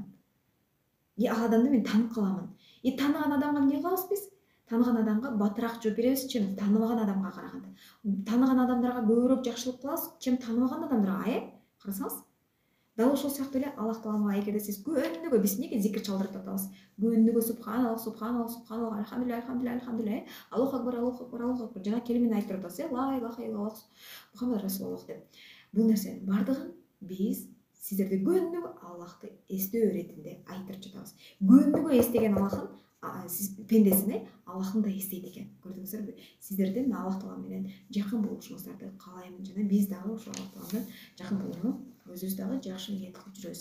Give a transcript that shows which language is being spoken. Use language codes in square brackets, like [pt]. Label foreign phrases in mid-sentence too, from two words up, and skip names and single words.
[ky] Ал адамды мен таанып каламын. Тааныган адамга эмне кылабыз биз? Тааныган адамга батыраак жооп беребиз, чем тааныбаган адамга караганда. Тааныган адамдарга көбүрөөк жакшылык кылабыз, чем тааныбаган адамдарга, карасаңыз. Дал ошол сыяктуу эле Аллах таалага эгерде сиз күнүгө, биз эмнеге зикир чалдырып атабыз? [ar] Күнүгө سبحان الله سبحان الله سبحان الله الحمد لله الحمد لله الحمد لله الله أكبر الله أكبر الله أكبر [ky] жана келимени айтып атабыз, [ar] لا إله إلا الله محمد رسول الله деп. [ky] Бул нерсенин бардыгын биз сиздерди күнүгө Аллахты эстөө иретинде айтып жатабыз. Күнүгө эстеген Аллахын, сиз пендесин, Аллахын да эстейт экен. Көрдүңүздөрбү? Сиздердин Аллах таала менен жакын болушуңуздарды каалаймын жана биз дагы ошол Аллах тааланын жакын болууну өзүбүз дагы жакшы ниет кылып жүрөбүз.